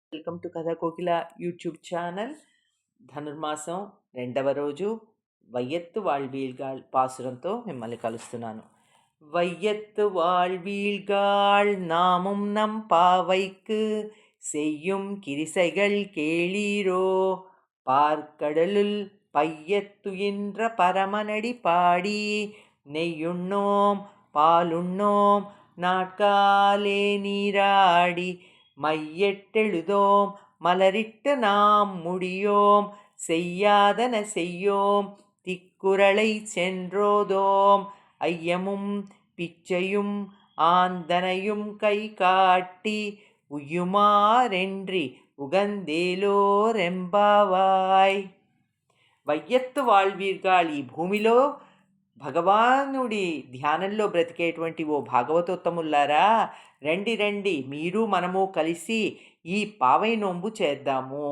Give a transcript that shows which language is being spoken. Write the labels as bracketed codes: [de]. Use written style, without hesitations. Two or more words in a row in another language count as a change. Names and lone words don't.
[en] Welcome to Katha Kokila YouTube channel. [te] ధనుర్మాసం 2వ రోజు [ta] வையத்து வாழ்வீர்காள் [te] పాసురంతో మిమ్మల్ని కలుస్తున్నాను. [ta] வையத்து வாழ்வீழ்காள் நாமும் நம் பாவைக்கு செய்யும் கிரிசைகள் கேளீரோ, பார்க்கடலுள் பையத்துயின்ற பரமனடி பாடி நெய்யுண்ணோம் பாலுண்ணோம் நாட்காலே நீராடி மையெட்டெழுதோம் மலரிட்டு நாம் முடியோம் செய்யாதன செய்யோம் திக்குறளை சென்றோதோம் ஐயமும் பிச்சையும் ஆந்தனையும் கை காட்டி உய்யுமாறெண்ணி உகந்தேலோர் எம்பாவாய். வையத்து வாழ்வீர்காள், [te] ఈ భూమిలో భగవానుడి ధ్యానంలో బ్రతికేటువంటి ఓ భాగవతోత్తముల్లారా, రండి రండి, మీరు మనము కలిసి ఈ [ta] பாவை நோன்பு [te] చేద్దాము.